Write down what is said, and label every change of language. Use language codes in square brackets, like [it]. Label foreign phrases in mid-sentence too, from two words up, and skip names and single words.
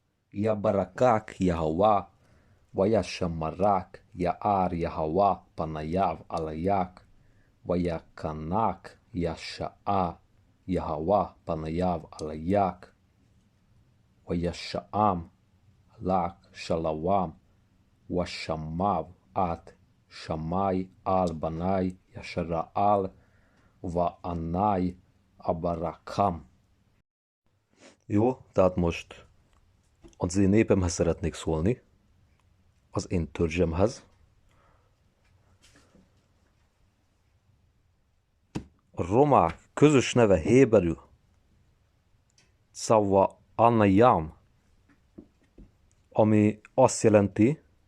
[hu] Ya barakák Yahavá, vajassamarák, ya ár Yahavá, panajáv alaják, vajakanák, yassaá, Yahavá, panajáv alaják, vajassaám, lák, salavám, vassammáv, át, samáj, álbanáj, yasaraál, va annáj, abarakám. Jó, tehát most az én népemhez szeretnék szólni, az én törzsemhez. A romák közös neve héberül Szava Annajám, ami azt jelenti,